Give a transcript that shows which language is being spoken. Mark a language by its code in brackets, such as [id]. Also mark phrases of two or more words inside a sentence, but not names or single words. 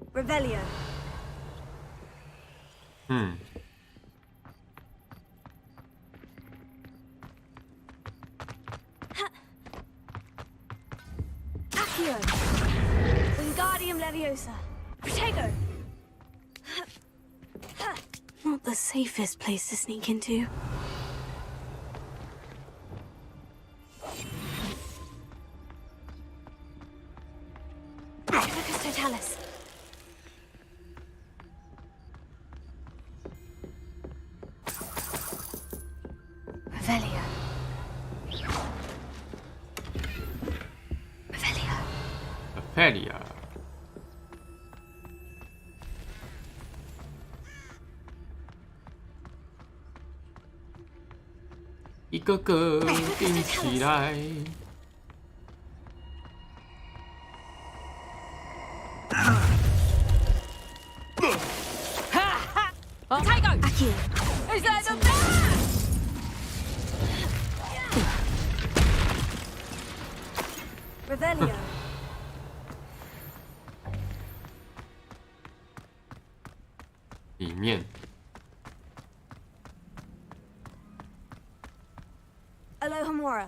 [en] Revelio. Accio. Wingardium Leviosa. Protego. Not the safest place to sneak into. Focus Totalis. Revelio. Revelio. Revelio. [zh] 一个个顶起来。 [en] Potato! Accio. Is that the best? Revelio. [zh] 里面 [en] Alohomora.